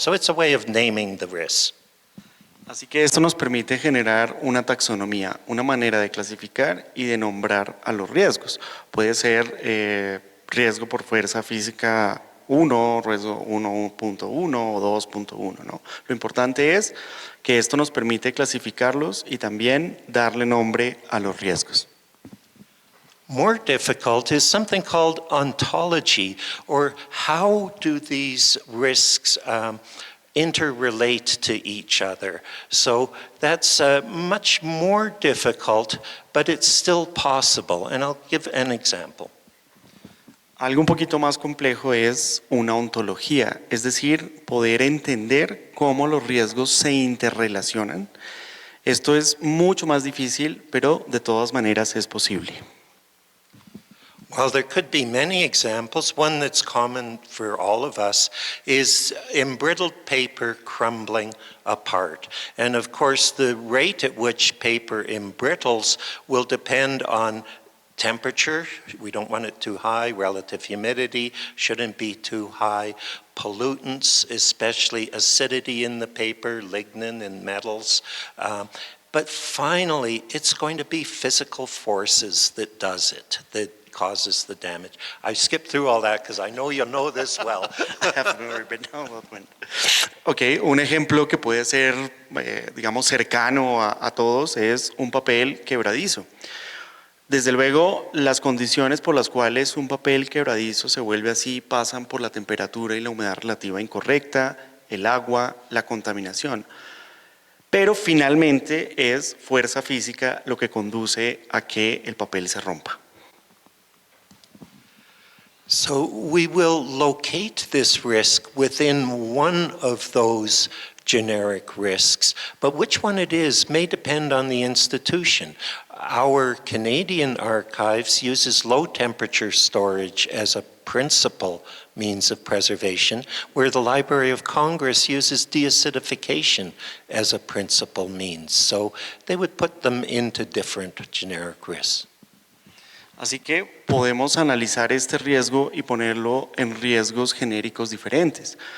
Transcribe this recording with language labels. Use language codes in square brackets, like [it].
[en] So it's a way of naming the risks. [es] Así que esto nos permite generar una taxonomía, una manera de clasificar y de nombrar a los riesgos. Puede ser riesgo por fuerza física 1, riesgo 1.1 o 2.1, ¿no? Lo importante es que esto nos permite clasificarlos y también darle nombre a los riesgos. [en] More difficult is something called ontology, or how do these risks interrelate to each other. So that's much more difficult, but it's still possible. And I'll give an example. [es] Algo un poquito más complejo es una ontología, es decir, poder entender cómo los riesgos se interrelacionan. Esto es mucho más difícil, pero de todas maneras es posible. [en] Well, there could be many examples. One that's common for all of us is embrittled paper crumbling apart. And of course, the rate at which paper embrittles will depend on temperature. We don't want it too high. Relative humidity shouldn't be too high. Pollutants, especially acidity in the paper, lignin and metals. But finally, it's going to be physical forces that does it, that causes the damage. I skipped through all that because I know you know this well. I have never been down that one. [es] Ok, un ejemplo que puede ser, digamos, cercano a todos es un papel quebradizo. Desde luego, las condiciones por las cuales un papel quebradizo se vuelve así pasan por la temperatura y la humedad relativa incorrecta, el agua, la contaminación. Pero finalmente es fuerza física lo que conduce a que el papel se rompa. [en] So we will locate this risk within one of those generic risks, but which one it is may depend on the institution. Our Canadian Archives uses low temperature storage as a principal means of preservation, where the Library of Congress uses deacidification as a principal means. So they would put them into different generic risks. [es] Así que podemos analizar este riesgo y ponerlo en riesgos genéricos diferentes.